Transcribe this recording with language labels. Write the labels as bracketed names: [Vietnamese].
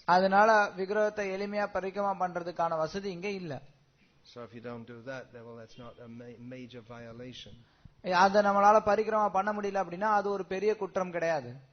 [Tamil] அதனால விக்கிரகத்தை எளிமையா பரிக்கிரமா பண்றதுக்கான வசதி இங்க இல்ல. [English] So if you don't do that, well, that's not a major violation. [Tamil] அத நம்மளால பரிக்கிரமா பண்ண முடியல அப்படின்னா அது ஒரு பெரிய குற்றம் கிடையாது.